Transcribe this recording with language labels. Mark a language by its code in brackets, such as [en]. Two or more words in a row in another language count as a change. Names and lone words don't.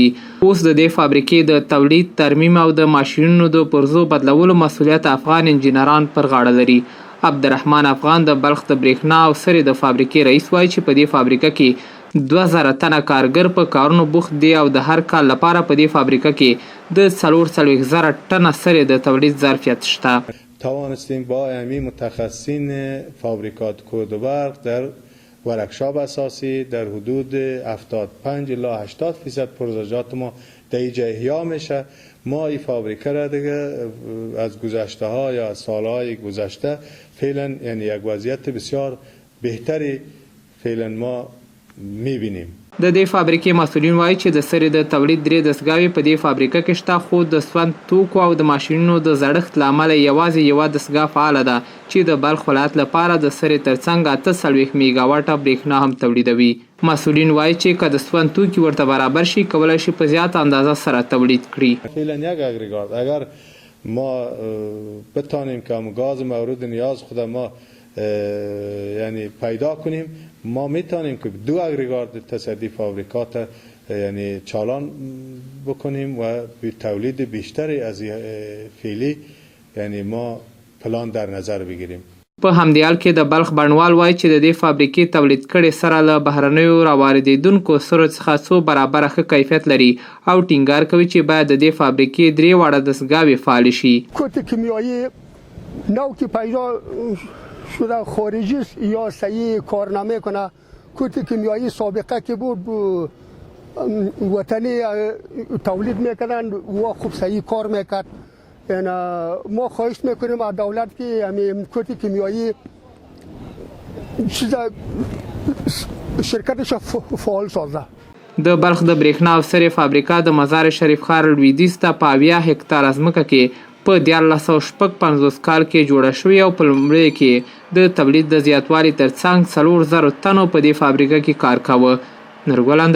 [ps] اوس د دې فابریکې د تولید، ترمیم او د ماشینونو د پرزو بدلولو مسؤلیت افغان انجینران پر غاړه لري. عبدالرحمن افغان د بلخ د برېښنا او سرې د فابریکې رئیس وایي چې په دې فابریکه کې 2000 تنه کارګر په کارونو بوخت دي او د هر کال لپاره په دې فابریکه کې د 440,000 ټنه سرې د تولید ظرفیت شته. [fa] توانستیم با همین متخصصین فابریکات کود و برق در ورکشاپ اساسی در حدود 75 الی 80% پروژه‌جات ما در اینجا احیا میشه. ما این فابریکه را دیگه از گذشته ها یا سالهای گذشته فعلا یعنی یک وضعیت بسیار بهتری فعلا ما میبینیم. [ps] د دې فابریکې مسؤلین وایي چې د سرې د تولید 3 دستګاوې په دې فابریکه کې شته، خو د سون توکو او د ماشینونو د زړښت له امله یوازې یوه دستګاه فعاله ده چې د بلخ ولایت لپاره د سرې ترڅنګ 48 میګاواټه برېښنا هم تولیدوي. مسؤلین وایي چې که د سون توکي ورته برابر شي کولی شي په زیات اندازه سره تولید کړي. [fa] فعلا یک اگریگات اگر ما بتانیم که گاز مورد نیاز خود ما یعنی پیدا کنیم، ما میتونیم که 2 اگریگات تصدی فابریکات یعنی چالان بکنیم و به تولید بیشتری از فعلی یعنی ما پلان در نظر بگیریم. [ps] په همدې حال کې د بلخ بڼوال وایي چې د دې فابریکې تولید کړي سره له بهرنیو راواردېدونکو سرو څخه څو برابره ښه کیفیت لري او ټینګار کوي چې باید د دې فابریکې 3 واړه دستګاوې فعالې شي. [fa] کود کیمیایی نو که پیدا شده خارجی یا صحیح کار نمیکنه. کود کیمیایی سابقه که بود وطنی تولید میکردن و خوب صحیح کار میکرد. ما خواهش میکنیم از دولت که همین کود کیمیایی شرکتش فعال سازه. [ps] د بلخ د برېښنا او سرې فابریکه د مزار شریف ښار لویدیځ ته په 80 هکتاره ځمکه کې په 1955 کال کې جوړه شوې او په لومړي کې د تولید د زیاتوالي ترڅنګ 4,000 تنو په دې فابریکه کې کار کاوه.